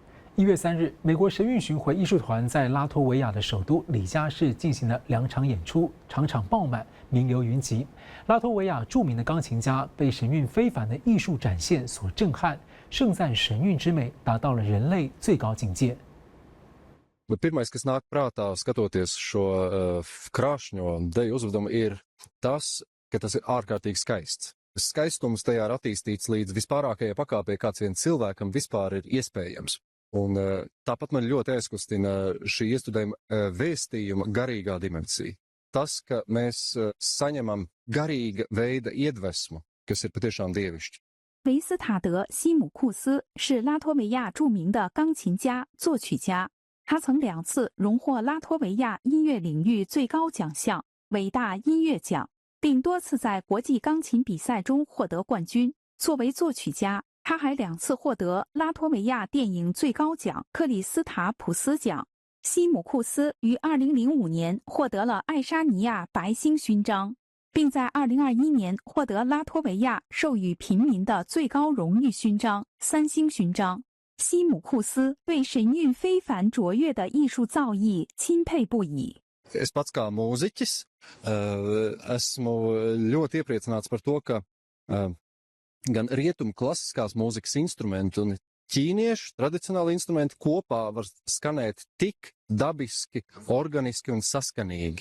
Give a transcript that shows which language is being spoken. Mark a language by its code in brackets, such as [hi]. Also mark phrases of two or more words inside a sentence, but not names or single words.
[zh] 1月3日，美国神韵巡回艺术团在拉脱维亚的首都里加市进行了2场演出，场场爆满，名流云集。拉脱维亚著名的钢琴家被神韵非凡的艺术展现所震撼，盛赞神韵之美达到了人类最高境界。 [lv] Pirmais, kas nāk prātā, skatoties šo krāšņo deju uzvedumu, ir tas, ka tas ir ārkārtīgi skaists. Skaistums tajā ir attīstīts līdz vispārākajai pakāpei, kāds vien cilvēkam vispār ir iespējams. Un tāpat man ļoti aizkustina šī iestudējuma vēstījuma garīgā dimensija. Tas, ka mēs saņemam garīga veida iedvesmu, kas ir patiešām dievišķi. [zh] 维斯塔德·西姆库斯是拉脱维亚著名的钢琴家、作曲家。他曾2次荣获拉脱维亚音乐领域最高奖项伟大音乐奖，并多次在国际钢琴比赛中获得冠军。作为作曲家，他还2次获得拉脱维亚电影最高奖克里斯塔普斯奖。西姆库斯于2005年获得了爱沙尼亚白星勋章，并在2021年获得拉脱维亚授予平民的最高荣誉勋章3星勋章。西姆库斯对神韵非凡卓越的艺术造诣钦佩不已。 [lv] Es pats kā mūziķis esmu ļoti iepriecināts par to, ka gan rietumu klasiskās mūzikas instrumenti un ķīniešu tradicionāli instrumenti kopā var skanēt tik dabiski, organiski un saskanīgi.